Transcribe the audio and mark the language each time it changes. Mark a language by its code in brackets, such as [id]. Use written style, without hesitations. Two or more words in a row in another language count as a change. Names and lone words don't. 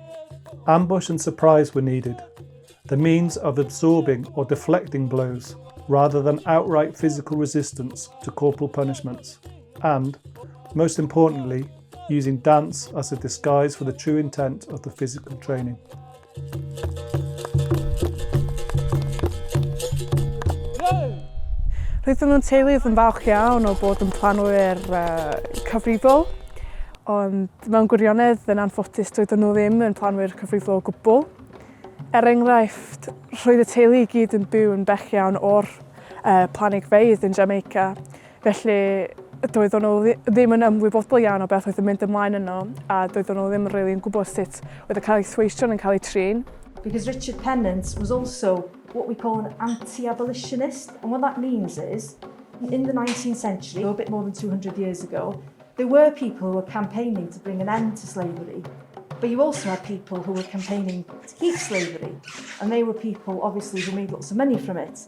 [en] Ambush and surprise were needed, the means of absorbing or deflecting blows, rather than outright physical resistance to corporal punishments, and, most importantly, using dance as a disguise for the true intent of the physical training. [cy] Roeddwn nhw'n teuluoedd yn falch iawn o bod yn planwyr cyfrifol, ond mewn gwirionedd yn anffodus doedden nhw ddim yn planwyr cyfrifol o gwbl. Enghraifft, roedd y teulu I gyd yn byw yn bell iawn o'r planigfeydd yn Jamaica, felly doedden nhw ddim yn ymwybodol iawn o beth oedd yn mynd ymlaen yno, a doedden nhw ddim really yn gwybod sut oedd y Gaethweision yn cael ei trin. [en] Because Richard Penrhyn was also what we call an anti-abolitionist, and what that means is, in the 19th century, a bit more than 200 years ago, there were people who were campaigning to bring an end to slavery, but you also had people who were campaigning to keep slavery, and they were people, obviously, who made lots of money from it.